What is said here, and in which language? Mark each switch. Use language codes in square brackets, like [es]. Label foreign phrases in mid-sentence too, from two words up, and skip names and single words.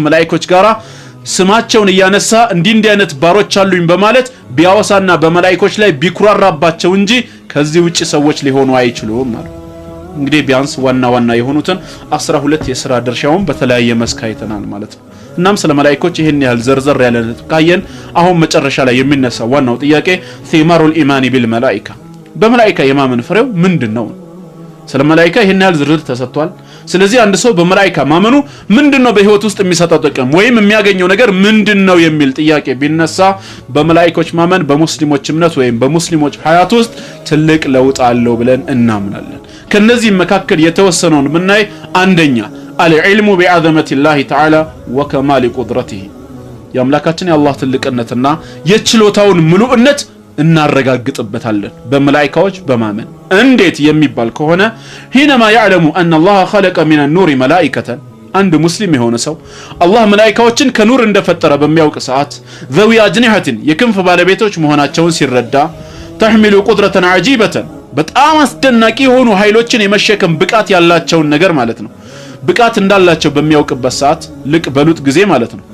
[am] መላኢኮች ጋራ ስማቸውን እያነሳ እንዲህ አይነት ባሮች አሉኝ በማለት ቢያወሳና በመላእክቶች ላይ ቢኩራራባቸው እንጂ ከዚህ ውጪ ሰዎች ሊሆኑ አይችሉም ማለት። እንግዲህ ቢያንስ ዋና የሆኑትን 12 የሥራ ድርሻውን በተለያየ መስክ አይተናል ማለት ነው። እናም ስለ መላእክቶች ይሄን ያህል ዘርዘር ያለ ካየን አሁን መጨረሻ ላይ የሚነሳው ዋናው ጥያቄ [ar] ثمار الإيمان بالملائكة [am] በመላእክት የማመን ፍሬው ምንድነው? ስለ መላእክት ይሄን ያህል ዝርዝር ተሰጥቷል። ስለዚህ አንድ ሰው በመላእክት ማመኑ ምንድነው በህይወት ውስጥ የሚሰጠው ጥቅም ወይም የሚያገኘው ነገር ምንድነው የሚል ጥያቄ ቢነሳ በመላእክቶች ማመን በሙስሊሞች እምነት ወይም በሙስሊሞች ሐያት ውስጥ ትልቅ ለውጥ አለው ብለን እናምናለን። ከነዚህ መካከል የተወሰነውን ብናይ አንደኛ [ar] العلم بعظمة الله تعالى وكمال قدرته [am] የአምላካችን የአላህ ትልቅነትና የችሎታውን ሙሉእነት እናረጋግጥበታለን በመላእክቶች በማመን እንዴት የሚባል ከሆነ [ar] حينما يعلم أن الله خلق من نور ملائكة [am] አንድ ሙስሊም የሆነ ሰው አላህ መላኢካዎችን ከኑር እንደፈጠረ በሚያውቅ ሰዓት [ar] ذوي أجنحة [am] የክንፍ ባለቤቶች መሆናቸውን ሲረዳ [ar] تحمل قدرة عجيبة [am] በጣም አስደናቂ የሆኑ ኃይሎችን የመሸከም ብቃት ያላቸውን ነገር ማለት ነው ብቃት እንዳላቸው በሚያውቅበት ሰዓት ልቅ በሉጥ ጊዜ ማለት ነው